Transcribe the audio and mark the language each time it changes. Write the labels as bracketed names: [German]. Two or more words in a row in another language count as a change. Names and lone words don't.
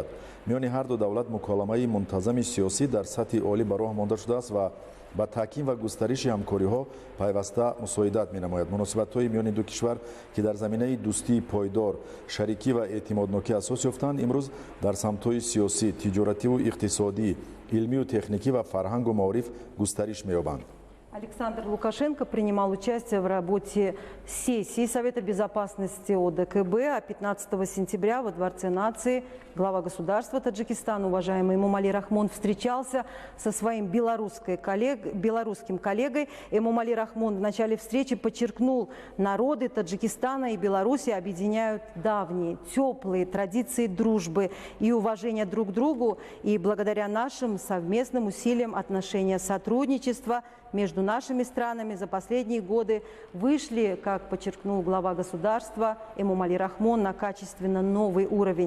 [Tajik] миёни ҳар ду давлат муколамаи мунтазами сиёсӣ дар сатҳи олӣ ба роҳ монда шудааст ва ба таҳким ва густариши ҳамкориҳо пайваста мусоидат менамояд. муносибатҳои миёни ду кишвар ки дар заминаи дӯстии пойдор, шарикӣ ва эътимоднокӣ асос ёфтанд, имрӯз дар самтҳои сиёсӣ, тиҷоративу иқтисодӣ, илмию техникӣ ва фарҳангу маориф густариш меёбанд. [Russian] Александр Лукашенко принимал участие в работе сессии Совета безопасности ОДКБ, а 15 сентября во Дворце нации глава государства Таджикистана, уважаемый Эмомали Рахмон, встречался со своим белорусским коллегой. Эмомали Рахмон в начале встречи подчеркнул, народы Таджикистана и Беларуси объединяют давние, теплые традиции дружбы и уважения друг к другу. И благодаря нашим совместным усилиям отношения сотрудничества между нашими странами за последние годы вышли, как подчеркнул глава государства Эмомали Рахмон, на качественно новый уровень.